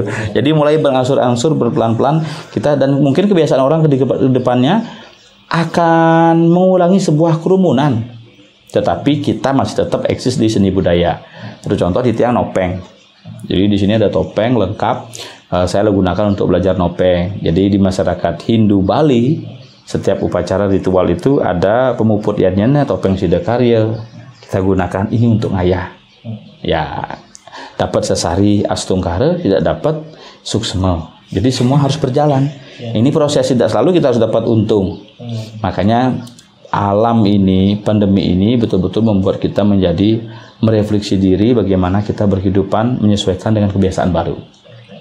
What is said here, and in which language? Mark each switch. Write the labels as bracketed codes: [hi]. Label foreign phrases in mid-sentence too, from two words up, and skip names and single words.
[id] Jadi mulai berangsur-angsur berpelan-pelan kita, dan mungkin kebiasaan orang ke depannya akan mengulangi sebuah kerumunan, tetapi kita masih tetap eksis di seni budaya. Satu contoh di tiang nopeng. Jadi di sini ada topeng lengkap. Saya gunakan untuk belajar nopeng. Jadi di masyarakat Hindu Bali, setiap upacara ritual itu ada pemuput yanyannya, topeng sidakarya. Kita gunakan ini untuk ngayah. Ya, dapat sesari astungkara, tidak dapat suksma. Jadi semua harus berjalan. Ini proses, tidak selalu kita harus dapat untung. Makanya alam ini, pandemi ini betul-betul membuat kita menjadi merefleksi diri bagaimana kita berkehidupan menyesuaikan dengan kebiasaan baru.